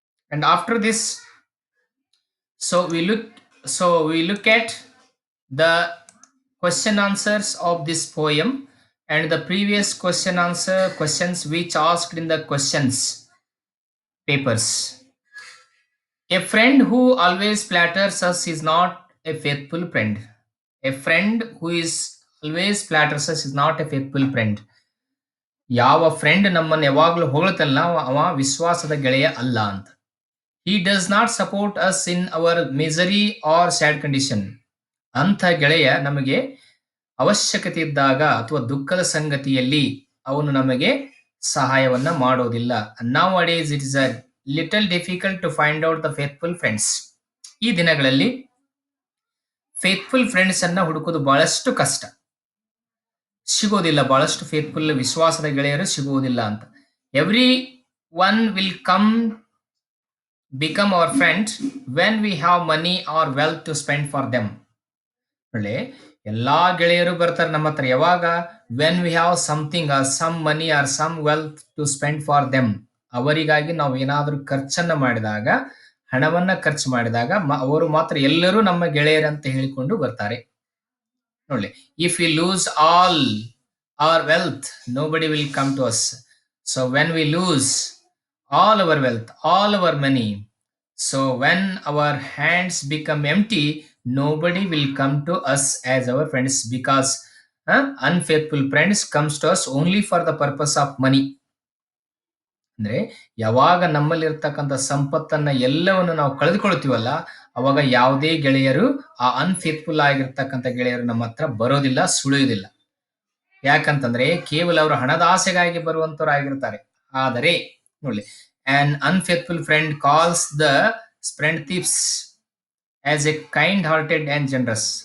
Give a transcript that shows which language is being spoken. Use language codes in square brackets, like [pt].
[en] And after this, so we look we look at the question answers of this poem and the previous question answer questions which asked in the questions papers. A friend who always flatters us is not a faithful friend. A friend who is always flatters us is not a faithful friend. [kn] ಯಾವ friend ನಮ್ಮನ್ನು ಯಾವಾಗಲೂ ಹೊಗಳ್ತಲ್ಲ ಅವ ವಿಶ್ವಾಸದ ಗೆಳೆಯ ಅಲ್ಲ ಅಂತ. [en] He does not support us in our misery or sad condition. [kn] ಅಂಥ ಗೆಳೆಯ ನಮಗೆ ಅವಶ್ಯಕತೆ ಇದ್ದಾಗ ಅಥವಾ ದುಃಖದ ಸಂಗತಿಯಲ್ಲಿ ಅವನು ನಮಗೆ ಸಹಾಯವನ್ನ ಮಾಡೋದಿಲ್ಲ. [en] Nowadays it is a little difficult to find out the faithful friends. [kn] ಈ ದಿನಗಳಲ್ಲಿ ಫೇತ್ಫುಲ್ ಫ್ರೆಂಡ್ಸ್ ಅನ್ನ ಹುಡುಕೋದು ಬಹಳಷ್ಟು ಕಷ್ಟ. ಸಿಗೋದಿಲ್ಲ, ಬಹಳಷ್ಟು ಫೇತ್ಫುಲ್ ವಿಶ್ವಾಸದ ಗೆಳೆಯರು ಸಿಗುವುದಿಲ್ಲ ಅಂತ. [en] Everyone will become our friend when we have money or wealth to spend for them. [kn] ಒಳ್ಳೆ ಎಲ್ಲಾ ಗೆಳೆಯರು ಬರ್ತಾರೆ ನಮ್ಮ ಹತ್ರ ಯಾವಾಗ, [en] When we have something or some money or some wealth to spend for them. [kn] ಅವರಿಗಾಗಿ ನಾವು ಏನಾದರೂ ಖರ್ಚನ್ನ ಮಾಡಿದಾಗ, ಹಣವನ್ನ ಖರ್ಚು ಮಾಡಿದಾಗ ಅವರು ಮಾತ್ರ ಎಲ್ಲರೂ ನಮ್ಮ ಗೆಳೆಯರಂತ ಹೇಳಿಕೊಂಡು ಬರ್ತಾರೆ. [en] ನೋಡಿ, if we lose all our wealth, nobody will come to us. So when we lose all our wealth, all our money, so when our hands become empty, nobody will come to us as our friends, because unfaithful friends comes to us only for the purpose of money. [kn] ಅಂದ್ರೆ ಯಾವಾಗ ನಮ್ಮಲ್ಲಿರ್ತಕ್ಕಂಥ ಸಂಪತ್ತನ್ನ ಎಲ್ಲವನ್ನು ನಾವು ಕಳೆದುಕೊಳ್ತೀವಲ್ಲ, ಅವಾಗ ಯಾವುದೇ ಗೆಳೆಯರು, ಆ unfaithful ಆಗಿರ್ತಕ್ಕಂಥ ಗೆಳೆಯರು ನಮ್ಮ ಹತ್ರ ಬರೋದಿಲ್ಲ, ಸುಳಿಯುವುದಿಲ್ಲ. ಯಾಕಂತಂದ್ರೆ ಕೇವಲ ಅವರು ಹಣದ ಆಸೆಗಾಗಿ ಬರುವಂತವರಾಗಿರ್ತಾರೆ. ಆದರೆ ನೋಡಿ, [en] An unfaithful friend calls the friend thieves as a kind hearted and ಜನರಸ್.